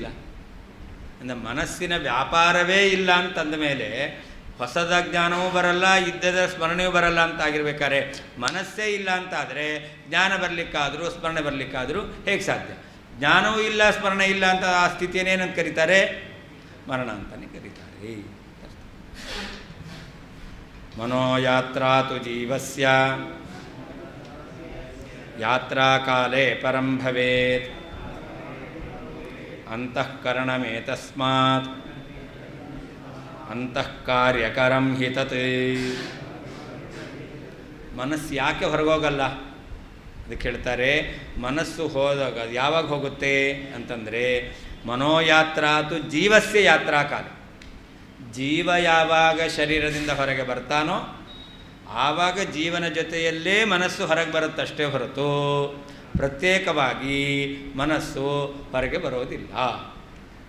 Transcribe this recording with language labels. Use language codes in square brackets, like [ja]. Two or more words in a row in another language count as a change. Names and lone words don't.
[kn] ಅಂದರೆ ಮನಸ್ಸಿನ ವ್ಯಾಪಾರವೇ ಇಲ್ಲ ಅಂತಂದ ಮೇಲೆ ಹೊಸದ ಜ್ಞಾನವೂ ಬರಲ್ಲ, ಇದ್ದದ ಸ್ಮರಣೆಯೂ ಬರಲ್ಲ ಅಂತ ಆಗಿರ್ಬೇಕಾದ್ರೆ ಮನಸ್ಸೇ ಇಲ್ಲ ಅಂತಾದರೆ ಜ್ಞಾನ ಬರಲಿಕ್ಕಾದರೂ ಸ್ಮರಣೆ ಬರಲಿಕ್ಕಾದರೂ ಹೇಗೆ ಸಾಧ್ಯ? ಜ್ಞಾನವೂ ಇಲ್ಲ, ಸ್ಮರಣೆ ಇಲ್ಲ ಅಂತ ಆ ಸ್ಥಿತಿಯನ್ನೇನಂತ ಕರೀತಾರೆ? ಮರಣ ಅಂತಲೇ ಕರೀತಾರೆ. [sa] ಮನೋಯಾತ್ರಾ ತು ಜೀವಸ್ಯ ಯಾತ್ರಾ ಕಾಲೇ ಪರಂ ಭವೇತ್ ಅಂತಃಕರಣಮೇತಸ್ಮಾತ್ ಅಂತಃಕಾರ್ಯಕರಂ ಹಿ ತತ್. [kn] ಮನಸ್ಸು ಯಾಕೆ ಹೊರಗೋಗಲ್ಲ ಅದಕ್ಕೆ ಹೇಳ್ತಾರೆ. ಮನಸ್ಸು ಹೋದಾಗ ಯಾವಾಗ ಹೋಗುತ್ತೆ ಅಂತಂದರೆ [sa] ಮನೋಯಾತ್ರಾತು ಜೀವಸ್ಯ ಯಾತ್ರಾ ಕಾಲ. [kn] ಜೀವ ಯಾವಾಗ ಶರೀರದಿಂದ ಹೊರಗೆ ಬರ್ತಾನೋ ಆವಾಗ ಜೀವನ ಜೊತೆಯಲ್ಲೇ ಮನಸ್ಸು ಹೊರಗೆ ಬರುತ್ತಷ್ಟೇ ಹೊರತು ಪ್ರತ್ಯೇಕವಾಗಿ ಮನಸ್ಸು ಹೊರಗೆ ಬರೋದಿಲ್ಲ.